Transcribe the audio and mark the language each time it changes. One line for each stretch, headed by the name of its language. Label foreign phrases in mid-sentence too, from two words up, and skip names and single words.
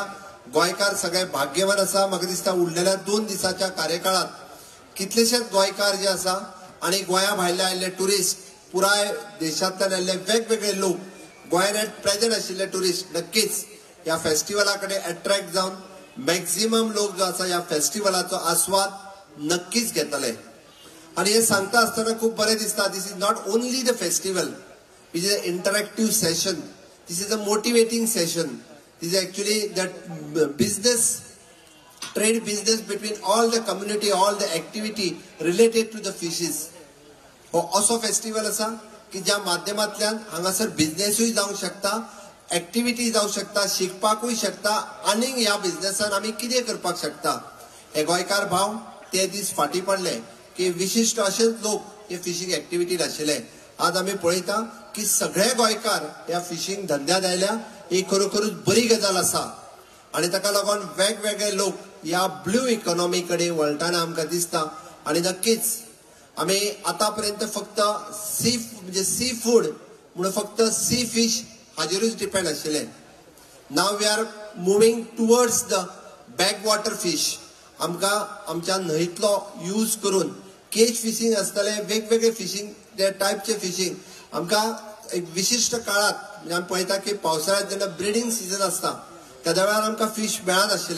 Konkani: गोंयकार सगळे भाग्यवान आसा. म्हाका दिसता उरलेल्या 2 दिसाच्या कार्यकाळात कितलेशेच गोंयकार जे आसा आणि गोंया भायले आयिल्ले टुरिस्ट पुराय देशांतल्यान आयिल्ले वेगवेगळे लोक गोंयांत प्रेझेंट आशिल्ले टुरिस्ट नक्कीच ह्या फेस्टिवला कडेन अट्रॅक्ट जावन मॅक्झिमम लोक जो आसा ह्या फेस्टिवलाचो आस्वाद नक्कीच घेतले. आणि हे सांगता आसतना खूब बरें दिसता.
English: this is not only the festival which is a interactive session. this is a motivating session. this is actually that business trade business between all the community, all the activity related to the fishes.
Konkani: हो असो फेस्टिवल आसा की ज्या माध्यमांतल्यान हांगासर बिझनेसूय जावंक शकता, एक्टिविटी जावंक शकता, शिकपाकूय शकता आनीक ह्या बिझनेसान आमी कितें करपाक शकता. हे गोंयकार भाव ते दीस फाटीं पडले की विशिश्ट अशेच लोक हे फिशींग एक्टिविटीत आशिल्ले. आज आमी पळयता की सगळे गोंयकार ह्या फिशींग धंद्यात आयल्या. ही खरोखरूच बरी गजाल आसा आणि ताका लागून वेगवेगळे लोक ह्या
English: blue economy
Konkani: कडेन वळटाना आमकां दिसता. आणि नक्कीच आमी आतापर्यंत फक्त
English: sea food
Konkani: म्हणून फक्त
English: sea fish
Konkani: हाजेरूच डिपेंड आशिल्ले.
English: now we are moving towards the back water fish.
Konkani: आमकां आमच्या न्हंयतलो यूज करून
English: cage fishing
Konkani: आसतले वेगवेगळे फिशींग त्या टायपचे फिशींग आमकां एक विशिश्ट काळात म्हणजे आमी पळयता की पावसाळ्यांत जेन्ना
English: breeding season
Konkani: आसता त्या वेळार आमकां फिश मेळना आशिल्ले.